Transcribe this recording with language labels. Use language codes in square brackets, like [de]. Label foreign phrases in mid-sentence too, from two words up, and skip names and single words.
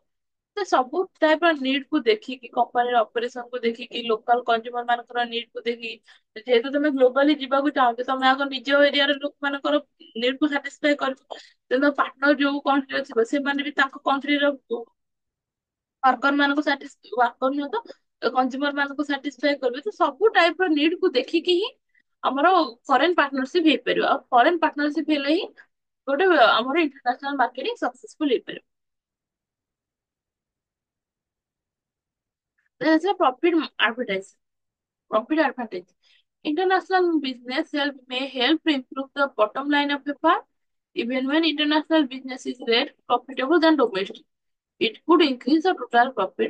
[or] ତ ସବୁ ଟାଇପ ର ନିଡ୍ କୁ ଦେଖିକି କମ୍ପାନୀର ଅପରେସନ କୁ ଦେଖିକି [en] local consumer [or] ମାନଙ୍କର ନିଡ୍ କୁ ଦେଖିକି ଯେହେତୁ ତମେ ଗ୍ଲୋବାଲି ଯିବାକୁ ଚାହୁଁଛ ତମେ ଆଗ ନିଜ ଏରିଆର ଲୋକମାନଙ୍କର ନିଡ୍ କୁ ସାଟିସ୍ଫାଇ କରିବ ତେଣୁ ପାର୍ଟନର ଯୋଉ କଣ୍ଟ୍ରିରେ ଥିବ ସେମାନେ ବି ତାଙ୍କ କଣ୍ଟ୍ରିର ୱାର୍କର ମାନଙ୍କୁ ୱାର୍କର ନୁହଁ ତ କଞ୍ଜ୍ୟୁମର ମାନଙ୍କୁ ସାଟିସ୍ଫାଇ କରିବେ ତ ସବୁ ଟାଇପ ର ନିଡ୍ କୁ ଦେଖିକି ହିଁ ଆମର [en] foreign partnership [or] ହେଇପାରିବ ଆଉ [en] foreign partnership [or] ହେଲେ ହିଁ ଗୋଟେ ଆମର [en] international marketing successful [or] ହେଇପାରିବ। [en] Then it's a profit advantage। International business may help to improve the bottom line of a firm Even when international business is rate profitable than domestic, it could increase the total profit.